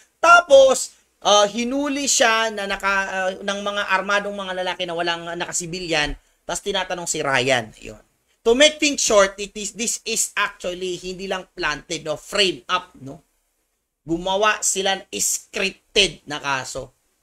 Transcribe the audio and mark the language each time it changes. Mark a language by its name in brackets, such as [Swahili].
[Filipino] Tapos, hinuli siya na ng mga armadong mga lalaki na walang nakasibilyan, tapos tinatanong si Ryan. Yun. [English] To make things short, this is actually [Filipino] hindi lang [English] planted, no, frame up, no. [Filipino] Gumawa sila ng scripted na kaso.